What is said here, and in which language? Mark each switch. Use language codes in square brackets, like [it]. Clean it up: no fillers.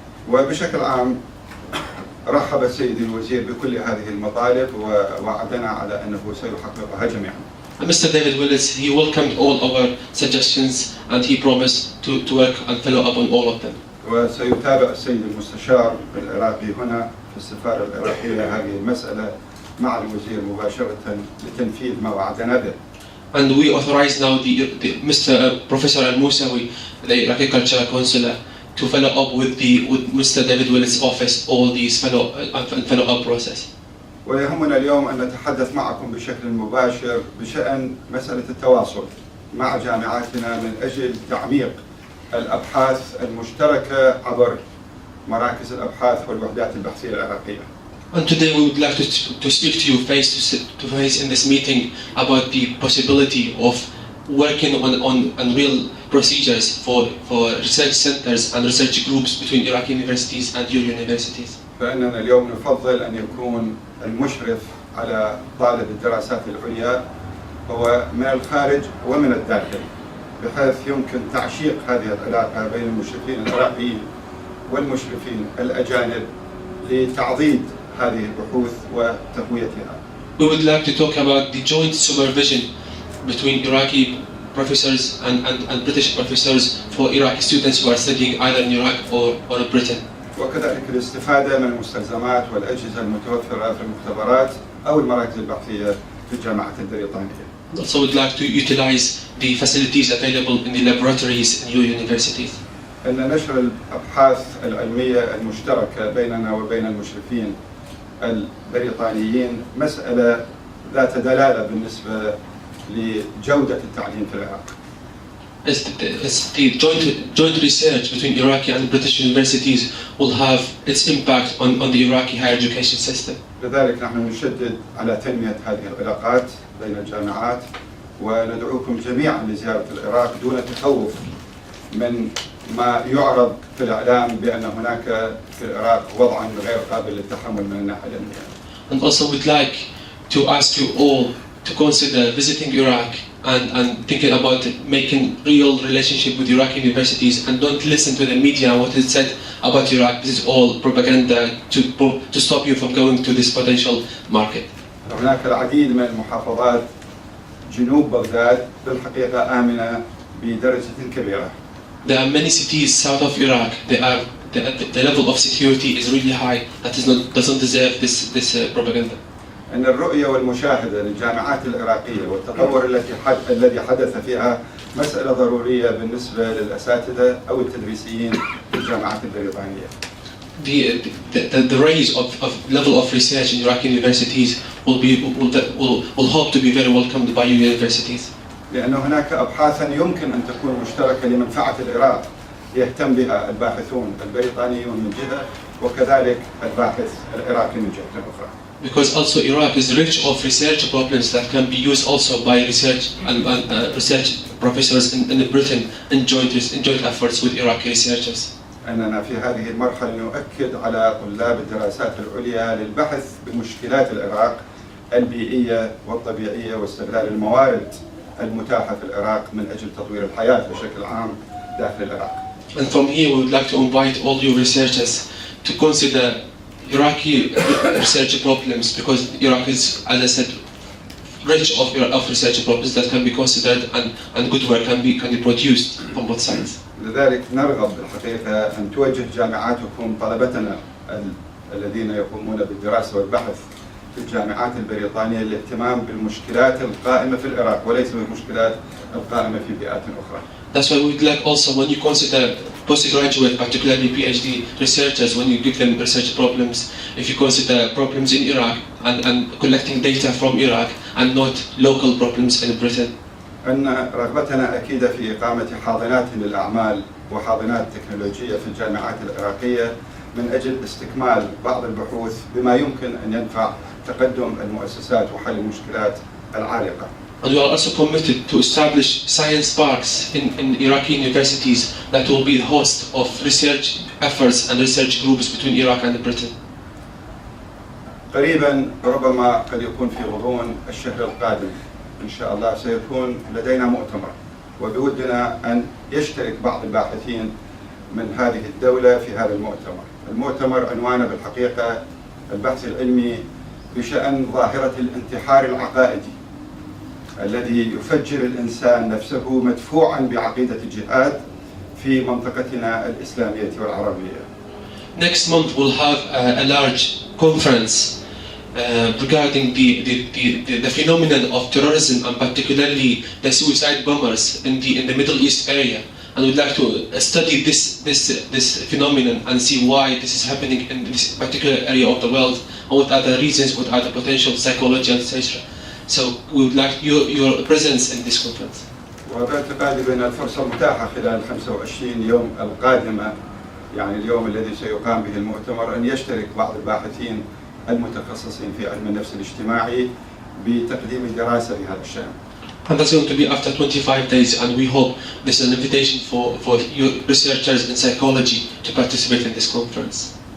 [ar] وبشكل عام رحب السيد الوزير بكل هذه المطالب ووعدنا على أنه سيحققها جميعا. [en] And Mr. David Willis, he welcomed all our suggestions and he promised to work and follow up on all of them. [ar] وسيتابع السيد المستشار العراقي هنا في السفارة العراقية هذه المسألة مع الوزير مباشرة لتنفيذ ما وعدنا به. [en] And we authorize now Mr. Professor Al-Musawi, the Iraqi Cultural Consular, to follow up with Mr. David Willis' office all these follow-up process. [ar] ويهمنا اليوم أن نتحدث معكم بشكل مباشر بشأن مسألة التواصل مع جامعاتنا من أجل تعميق الأبحاث المشتركة عبر مراكز الأبحاث والوحدات البحثية العراقية. [en] And today we would like to speak to you face to face in this meeting about the possibility of working on real procedures for research centers and research groups between Iraqi universities and your universities. [ar] فإننا اليوم نفضل أن يكون المشرف على طالب الدراسات العليا هو من الخارج ومن الداخل، بحيث يمكن تعشيق هذه العلاقة بين المشرفين العراقيين والمشرفين الأجانب لتعضيد هذه البحوث وتقويتها. [en] We would like to talk about the joint supervision between Iraqi professors and British professors for Iraqi students who are studying either in Iraq or Britain. [ar] وكذلك الاستفادة من المستلزمات والأجهزة المتوفرة في المختبرات أو المراكز البحثية في الجامعات البريطانية. [en] Also would like to utilize the facilities available in the laboratories in your universities. [ar] أن نشر الأبحاث العلمية المشتركة بيننا وبين المشرفين البريطانيين مسألة ذات دلالة بالنسبة لجودة التعليم في العراق. [en] The joint research between Iraqi and British universities will have its impact on the Iraqi higher education system. [ar] لذلك نحن نشدد على تنمية هذه العلاقات بين الجامعات وندعوكم جميعا لزيارة العراق دون تخوف من ما يعرض في الإعلام بأن هناك في العراق وضعا غير قابل للتحمل من الناحية الأمنية. [en] And also we'd like to ask you all to consider visiting Iraq and thinking about making real relationship with Iraqi universities, and don't listen to the media and what is said about Iraq. This is all propaganda to stop you from going to this potential market. [ar] هناك العديد من المحافظات جنوب بغداد بالحقيقة آمنة بدرجة كبيرة. [en] There are many cities south of Iraq. The level of security is really high. That doesn't deserve this propaganda. [ar] أن الرؤية والمشاهدة للجامعات العراقية والتطور الذي حدث فيها مسألة ضرورية بالنسبة للأساتذة أو التدريسيين في الجامعات البريطانية. [en] The raise of level of research in Iraqi universities will hope to be very welcomed by your universities. [ar] لأن هناك أبحاثا يمكن أن تكون مشتركة لمنفعة العراق يهتم بها الباحثون البريطانيون من جهة وكذلك الباحث العراقي من جهة أخرى. [en] Because also Iraq is rich of research problems that can be used also by research and research professors in Britain in joint efforts with Iraqi researchers. [ar] أننا في هذه المرحلة نؤكد على طلاب الدراسات العليا للبحث بمشكلات العراق البيئية والطبيعية واستغلال الموارد المتاحة في العراق من أجل تطوير الحياة بشكل عام داخل العراق. [en] And from here we would like to invite all your researchers to consider Iraqi research problems, because Iraq is, as I said, rich of research problems that can be considered and good work can be produced from both sides. [ar] لذلك نرغب بالحقيقة أن توجه جامعاتكم طلبتنا الذين يقومون بالدراسة والبحث في الجامعات البريطانية للاهتمام بالمشكلات القائمة في العراق وليس بالمشكلات القائمة في بيئات أخرى. [en] That's why we would like also, when you consider postgraduate, particularly PhD researchers, when you give them research problems, if you consider problems in Iraq and collecting data from Iraq and not local problems in Britain. [ar] أن رغبتنا أكيدة في إقامة حاضنات للأعمال وحاضنات تكنولوجية في الجامعات العراقية من أجل استكمال بعض البحوث بما يمكن أن ينفع تقدم المؤسسات وحل المشكلات العالقة. [en] And we are also committed to establish science parks in Iraqi universities that will be the host of research efforts and research groups between Iraq and Britain. [ar] قريبا ربما قد يكون في غضون الشهر القادم إن شاء الله سيكون لدينا مؤتمر، وبودنا أن يشترك بعض الباحثين من هذه الدولة في هذا المؤتمر. المؤتمر عنوانه بالحقيقة البحث العلمي بشأن ظاهرة الانتحار العقائدي الذي يفجر الإنسان نفسه مدفوعا بعقيدة الجهاد في منطقتنا الإسلامية والعربية. [en] Next month we'll have a large conference regarding the phenomenon of terrorism and particularly the suicide bombers in the Middle East area, and we'd like to study this phenomenon and see why this is happening in this particular area of the world and what are the reasons, what are the potential psychology, etc. So we would like your presence in this conference. [ar] وباعتقادي بأن الفرصة متاحة خلال 25 يوم القادمة، يعني اليوم الذي سيقام به المؤتمر، أن يشترك بعض الباحثين المتخصصين في علم النفس الاجتماعي بتقديم دراسة بهذا الشأن. [en] And that's going to be after 25 days, and we hope this is an invitation for your researchers in psychology to participate in this conference.